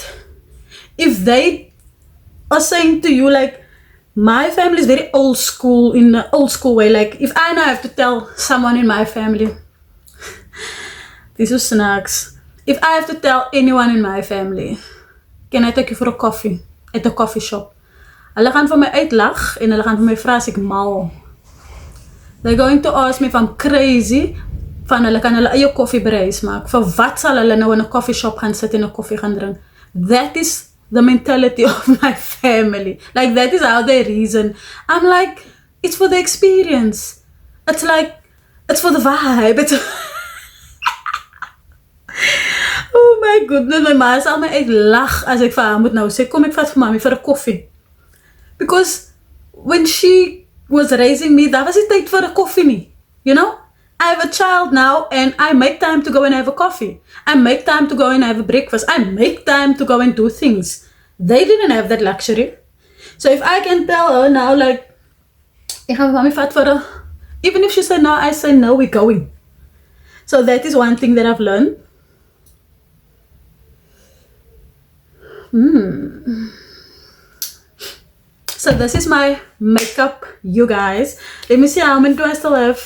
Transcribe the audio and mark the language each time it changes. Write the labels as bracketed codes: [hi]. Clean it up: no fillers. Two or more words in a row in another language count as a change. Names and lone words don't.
[en] If they are saying to you, like, my family is very old school, in the old school way, like if I now have to tell someone in my family, this is snacks, if I have to tell anyone in my family, can I take you for a coffee at a coffee shop? [af] Hulle gaan vir my uitlag en hulle gaan vir my vra as ek mal. [en] They're going to ask me if I'm crazy, [af] van hulle kan hulle eie koffie by huis maak. Vir wat sal hulle nou in 'n [en] coffee shop [af] gaan sit en 'n koffie gaan drink? [en] That is the mentality of my family. Like, that is how they reason. I'm like, it's for the experience. It's like, it's for the vibe. It's oh my goodness, [af] my ma sal my uitlag as ek vir haar moet nou sê, kom ek vat vir mami vir 'n koffie. [en] Because when she was raising me, [af] daar was nie tyd vir 'n koffie nie. [en] You know? I have a child now and I make time to go and have a coffee. I make time to go and have a breakfast. I make time to go and do things. They didn't have that luxury. So if I can tell her now, like, [af] ek gaan vir mami vat vir 'n, [en] even if she said no, I say no, we're going. So that is one thing that I've learned. So this is my makeup, you guys. Let me see how many do I still have.